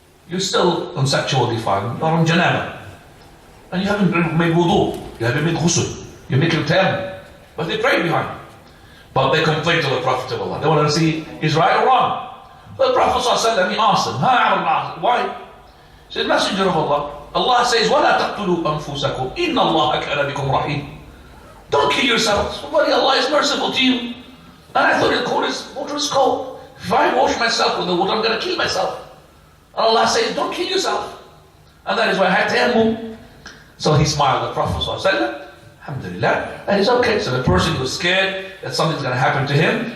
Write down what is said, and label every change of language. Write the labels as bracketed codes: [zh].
[en] You're still on sexual defilement, you're on janaba. And you haven't made wudu, you haven't made ghusl. You make him tayammum. But they prayed behind him. But they complained to the Prophet of Allah. They want to see he's right or wrong. But the Prophet ﷺ, he asked them, why? He said, Messenger of Allah, Allah says, [ar] وَلَا تَقْتُلُوا أَنفُسَكُمْ إِنَّ اللَّهَ كَانَ بِكُمْ رَحِيمٌ. [en] Don't kill yourselves. Somebody, Allah is merciful to you. And I thought the water is cold. If I wash myself with the water, I'm going to kill myself. And Allah says, don't kill yourself. And that is why I had tayammum. So he smiled at the Prophet ﷺ. Alhamdulillah, and it's okay. So the person was scared that something's going to happen to him.